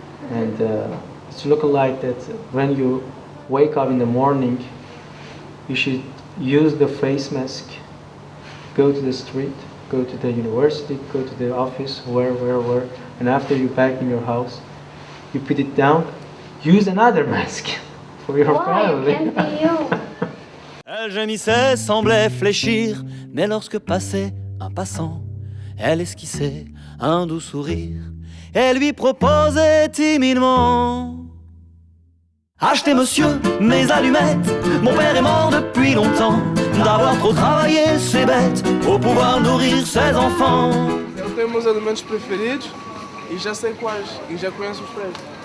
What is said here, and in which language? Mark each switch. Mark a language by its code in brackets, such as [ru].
[en] And it's looking like that when you wake up in the morning, you should use the face mask, go to the street, go to the university, go to the office, where, and after you back in your house, you put it down, use another mask for your family. [fr] Elle gémissait, semblait fléchir, mais lorsque passait un passant, elle esquissait un doux sourire et lui proposait timidement: achetez monsieur mes allumettes, mon père est mort depuis longtemps, d'avoir trop travaillé c'est bête, pour pouvoir nourrir ses enfants. [pt] Eu tenho meus alimentos preferidos e já sei quais, e já conheço os preços.